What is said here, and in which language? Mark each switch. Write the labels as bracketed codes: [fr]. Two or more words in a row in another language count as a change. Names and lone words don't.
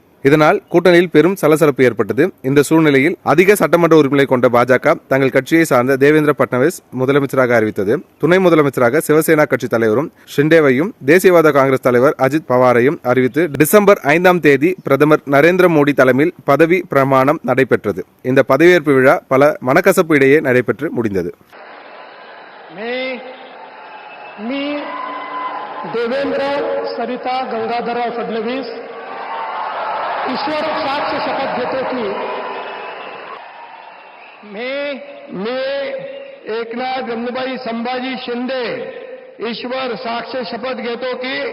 [ta] இதனால் கூட்டணியில் பெரும் சலசலப்பு ஏற்பட்டது. இந்த சூழ்நிலையில் அதிக சட்டமன்ற உறுப்பினர்களை கொண்ட பாஜக தங்கள் கட்சியை சார்ந்த தேவேந்திர பட்னவிஸ் முதலமைச்சராக அறிவித்தது. துணை முதலமைச்சராக சிவசேனா கட்சி தலைவரும் ஷிண்டேவையும், தேசியவாத காங்கிரஸ் தலைவர் அஜித் பவாரையும் அறிவித்து டிசம்பர் 5ஆம் தேதி பிரதமர் நரேந்திர மோடி தலைமையில் பதவி பிரமாணம் நடைபெற்றது. இந்த பதவியேற்பு விழா பல மனக்கசப்பு இடையே நடைபெற்று முடிந்தது. [mr] देवेंद्र सरिता गंगाधरराव फडणवीस ईश्वर साक्ष शपथ घेतो की मी एकनाथ गंगूबाई संभाजी शिंदे ईश्वर साक्ष शपथ घेतो की